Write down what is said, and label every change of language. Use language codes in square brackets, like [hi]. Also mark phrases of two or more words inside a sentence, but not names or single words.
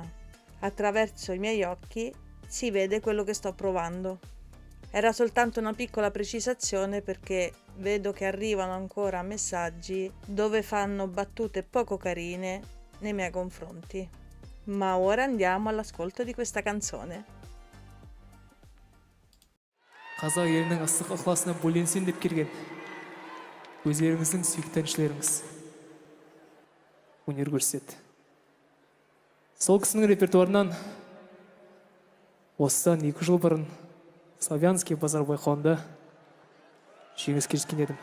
[it] Attraverso i miei occhi si vede quello che sto provando. Era soltanto una piccola precisazione perché vedo che arrivano ancora messaggi dove fanno battute poco carine nei miei confronti. Ma ora andiamo all'ascolto di questa canzone. [kk] Қазақ елінің ыстық ықыласына бөленсем деп келген өздеріңіздің сүйікті әншілеріңіз өнер көрсетеді. Сол кісінің репертуарынан осыдан 2 жыл бұрын Славянский базар байқауында жеңіске жеткен едім.